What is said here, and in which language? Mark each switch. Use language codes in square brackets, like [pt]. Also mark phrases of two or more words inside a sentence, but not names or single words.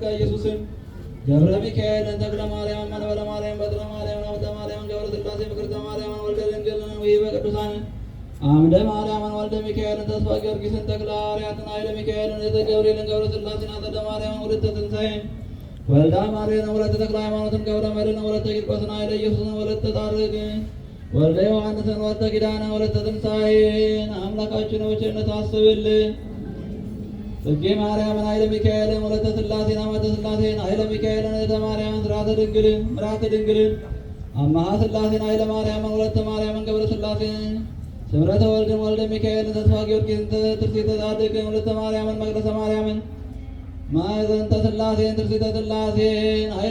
[am] ኢየሱስን ገብረ ሚካኤልን ተክለ ማርያም መንበረ ማርያም በትረ ማርያም ሀብተ ማርያም ገብረ ሥላሴ ፍቅርተ ማርያምን ወልደ ድንግልን ወይበ ቅዱሳን አምደ ማርያምን ወልደ ሚካኤልን ተስፋ ጊዮርጊስን ተክለ ሐዋርያትን ኃይለ ሚካኤልን እተ ገብርኤልን ገብረ ሥላሴን አጸደ ማርያምን ወለተ ትንሣኤን ወልዳ ማርያምን ወለተ ተክለ ሃይማኖትን ገብረ መድኅንን ወለተ ቂርቆስን ኃይለ ኢየሱስን ወለተ ጣርቅ ወልደ ዮሐንስን ወለተ ኪዳነ ወለተ ትንሣኤን አምላካችን በቸርነቱ አስብልን። ጽጌ ማርያምን ኃይለ ሚካኤልን ወለተ ሥላሴን አመተ ሥላሴን ኃይለ ሚካኤልን እህተ ማርያምን ሥርዓተ ድንግልን ምርዓተ ድንግልን አምሃ ሥላሴን ኃይለ ማርያምን ወለተ ማርያምን ገብረ ሥላሴን ስምረተ ወልድን ወልደ ሚካኤልን ተስፋ ጊዮርጊስን ትርሲተ ጻድቅን ወለተ ማርያምን መቅደሰ ማርያምን ማዕዘንተ ሥላሴን ትርሲተ ሥላሴን